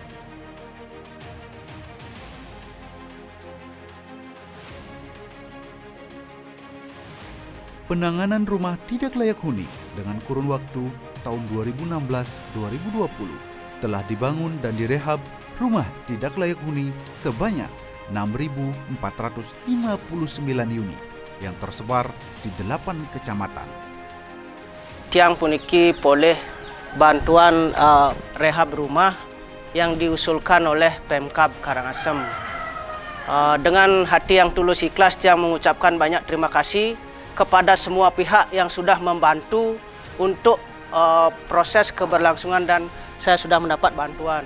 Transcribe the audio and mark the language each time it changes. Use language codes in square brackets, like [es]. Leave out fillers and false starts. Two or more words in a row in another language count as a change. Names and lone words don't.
[id] Penanganan rumah tidak layak huni dengan kurun waktu tahun 2016-2020 telah dibangun dan direhab rumah tidak layak huni sebanyak 6.459 unit yang tersebar di 8 kecamatan. [ban] Tiang puniki [id] boleh bantuan rehab rumah yang diusulkan oleh Pemkab Karangasem. Dengan hati yang tulus ikhlas, Tiang mengucapkan banyak terima kasih kepada semua pihak yang sudah membantu untuk proses keberlangsungan dan saya sudah mendapat bantuan.